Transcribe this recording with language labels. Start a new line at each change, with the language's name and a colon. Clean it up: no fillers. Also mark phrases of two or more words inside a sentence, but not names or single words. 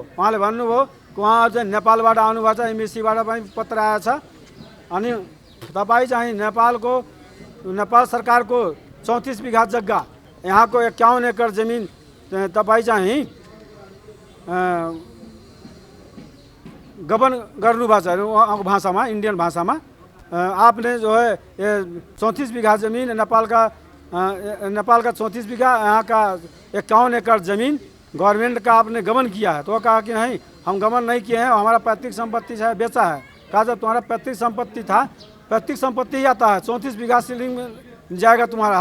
Nepali: उहाँले भन्नुभयो उहाँ चाहिँ नेपालबाट आउनुभएको छ, एमबिसीबाट पनि पत्र आएछ, अनि तपाईँ चाहिँ नेपाल सरकारको 34 बिघा जग्गा, यहाँको 51 एकड़ जमिन तपाईँ चाहिँ गबन गर्नुभएको छ उहाँको भाषामा, इंडियन भाषामा।
Hindi: आपने जो है ये 34 बीघा ज़मीन नेपाल का 34 बीघा, यहाँ का 51 एकड़ ज़मीन गवर्नमेंट का आपने गबन किया है। तो कहा कि नहीं, हम गबन नहीं किए हैं, हमारा पैतृक संपत्ति है, बेचा है। कहा जब तुम्हारा पैतृक संपत्ति था, पैतृक संपत्ति ही आता है, 34 बीघा सीलिंग में जाएगा तुम्हारा।